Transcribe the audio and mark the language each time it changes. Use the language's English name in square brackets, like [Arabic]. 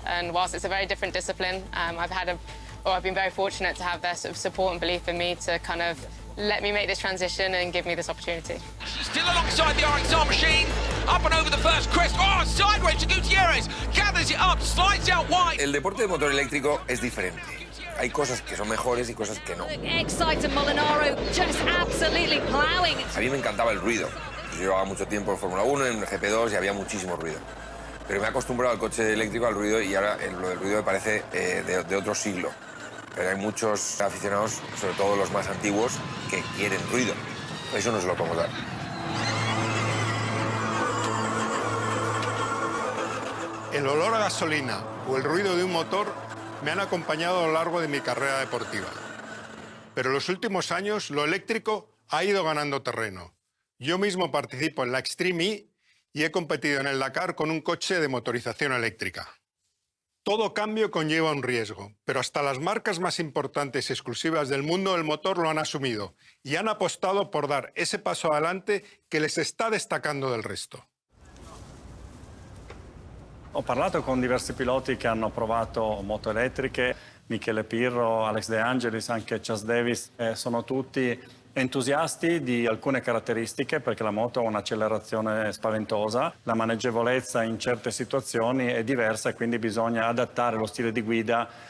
[English] And whilst it's a very different discipline, I've been very fortunate to have their sort of support and belief in me to kind of let me make this transition and give me this opportunity. Still alongside the RXR machine, up and over the first crest. Oh, sideways to Gutierrez, gathers it up, slides out wide. [Spanish] El deporte de motor eléctrico es diferente. Hay cosas que son mejores y cosas que no. [English] Excite and Molinaro just absolutely plowing. [Spanish] A mí me encantaba el ruido. Yo llevaba mucho tiempo en Fórmula 1, en GP2 y había muchísimo ruido. Pero me he acostumbrado al coche eléctrico, al ruido, y ahora lo del ruido me parece de otro siglo. Pero hay muchos aficionados, sobre todo los más antiguos, que quieren ruido. Eso no se lo podemos dar. El olor a gasolina o el ruido de un motor me han acompañado a lo largo de mi carrera deportiva. Pero en los últimos años lo eléctrico ha ido ganando terreno. Yo mismo participo en la Extreme E y he competido en el Dakar con un coche de motorización eléctrica. Todo cambio conlleva un riesgo, pero hasta las marcas más importantes y exclusivas del mundo del motor lo han asumido y han apostado por dar ese paso adelante que les está destacando del resto. [Italian] Ho parlato con diversi piloti che hanno provato moto elettriche, Michele Pirro, Alex De Angelis, anche Chas Davis, sono tutti entusiasti di alcune caratteristiche perché la moto ha un'accelerazione spaventosa, la maneggevolezza in certe situazioni è diversa e quindi bisogna adattare lo stile di guida